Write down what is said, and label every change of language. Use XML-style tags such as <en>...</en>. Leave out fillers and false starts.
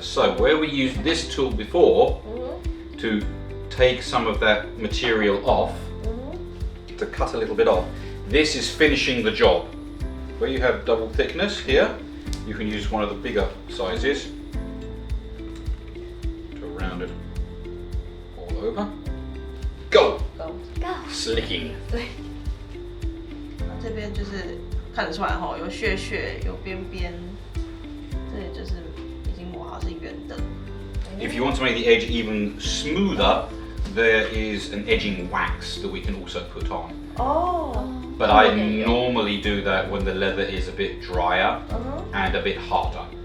<en>So where we used this tool before to take some of that material off, to cut a little bit off, this is finishing the job. Where you have double thickness here, you can use one of the bigger sizes to round it all over. Go! Slicking.</en> <zh>这边就是看得出来哈，有屑屑，有边边。这里就是已经磨好是圆的。</zh> <en>If you want to make the edge even smoother, there is an edging wax that we can also put on. But I normally do that when the leather is a bit drier and a bit harder.</en>